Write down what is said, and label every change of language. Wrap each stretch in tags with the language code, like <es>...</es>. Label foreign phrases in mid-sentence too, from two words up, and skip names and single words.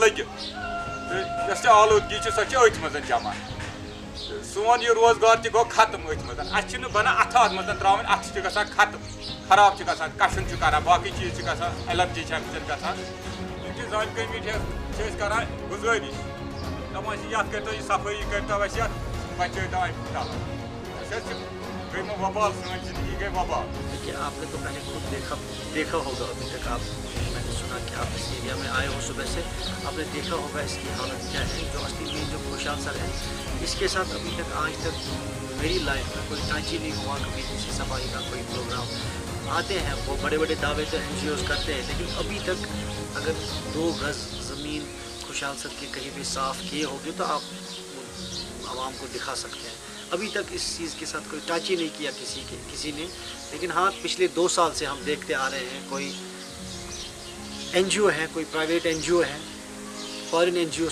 <ks>لٔگِتھ تہٕ یۄس تہِ آلوٗدگی چھِ سۄ چھِ أتھۍ منٛز جمع سون یہِ روزگار تہِ گوٚو ختم أتھۍ منٛز اَسہِ چھِنہٕ بَنان اَتھٕ اَتھ منٛز ترٛاوٕنۍ اَتھٕ چھِ گژھان ختم خراب چھِ گژھان کَشُن چھُ کَران باقٕے چیٖز چھِ گژھان ایلَرجی چھِ اَمہِ سۭتۍ گژھان اِنتِظام کٔمِٹی چھِ أسۍ کَران گُزٲرِش دَپان چھِ یَتھ کٔرۍتو یہِ صفٲیی کٔرۍتو اَسہِ یَتھ بَچٲیتو اَمہِ تَلہٕ أسۍ حظ چھِ گٔے وۄبال سٲنۍ زندگی گٔے وۄبال</ks> <ur>دیکھیے آپ نے تو پہلے خود دیکھا ہوگا ابھی تک آپ میں نے سنا کہ آپ اس ایریا میں آئے ہو صبح سے آپ نے دیکھا ہوگا اس کی حالت کیا ہے جو اصلی میں جو خوشحال سر ہے اس کے ساتھ ابھی تک آج تک میری لائف میں کوئی ٹچ ہی نہیں ہوا کبھی کسی صفائی کا کوئی پروگرام آتے ہیں وہ بڑے بڑے دعوے تو این جی اوز کرتے ہیں لیکن ابھی تک اگر 2 گز زمین خوشحال سر کے کہیں بھی صاف کیے ہوگے تو آپ عوام کو دکھا سکتے ہیں ابھی تک اس چیز کے ساتھ کوئی ٹچ ہی نہیں کیا کسی نے لیکن ہاں پچھلے 2 سال سے ہم دیکھتے آ رہے ہیں کوئی این جی او ہے کوئی</ur> <en>private NGO</en> <ur>ہے</ur> <en>foreign NGO</en>